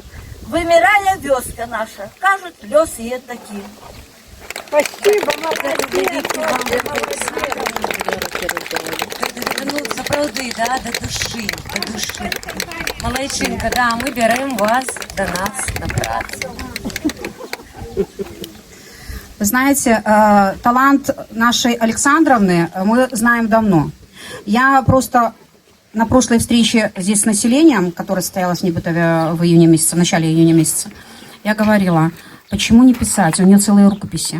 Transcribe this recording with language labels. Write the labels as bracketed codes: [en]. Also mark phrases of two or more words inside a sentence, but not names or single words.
[be] Вымірае вёска наша, кажуць, лёс яе такі. [ru] Спасибо, [be] Ну, сапраўды, да, [ru] до души. [be] Малайчынка, да, мы бярэм вас до нас на працу. [ru] Вы знаете, талант нашей Александровны мы знаем давно. Я просто на прошлой встрече здесь с населением, которая состоялась в Небытове в июне месяце, в начале июня месяца, я говорила, почему не писать, у нее целые рукописи.